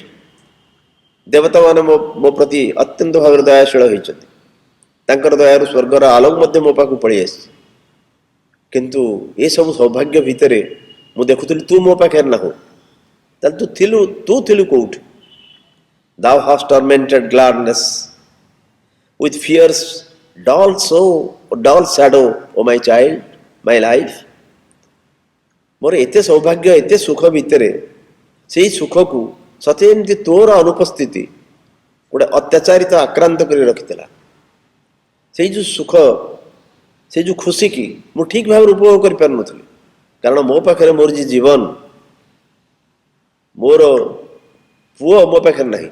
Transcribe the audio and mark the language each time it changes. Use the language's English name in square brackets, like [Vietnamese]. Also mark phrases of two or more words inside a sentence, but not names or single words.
[Odia] ଦେବତାମାନେ ମୋ ପ୍ରତି ଅତ୍ୟନ୍ତ ଭାବରେ ଦୟାଶୀଳ ହୋଇଛନ୍ତି, ତାଙ୍କର ଦୟାରୁ ସ୍ୱର୍ଗର ଆଲୋକ ମଧ୍ୟ ମୋ ପାଖକୁ ପଳେଇ ଆସିଛି। କିନ୍ତୁ ଏସବୁ ସୌଭାଗ୍ୟ ଭିତରେ ମୁଁ ଦେଖୁଥିଲି ତୁ ମୋ ପାଖରେ ନାହୁଁ। ତାହେଲେ ତୁ ଥିଲୁ କୋଉଠି? [English] Thou hast tormented gladness with fear's dull shadow, O my child, my life. [Odia] ମୋର ଏତେ ସୌଭାଗ୍ୟ ଏତେ ସୁଖ ଭିତରେ ସେଇ ସୁଖକୁ ସତେ ଏମିତି ତୋର ଅନୁପସ୍ଥିତି ଗୋଟେ ଅତ୍ୟାଚାରିତ ଆକ୍ରାନ୍ତ କରି ରଖିଥିଲା। ସେଇ ଯେଉଁ ସୁଖ, ସେଇ ଯେଉଁ ଖୁସିକି ମୁଁ ଠିକ୍ ଭାବରେ ଉପଭୋଗ କରିପାରୁନଥିଲି, କାରଣ ମୋ ପାଖରେ ମୋର ଯେ ଜୀବନ, ମୋର ପୁଅ ମୋ ପାଖରେ ନାହିଁ।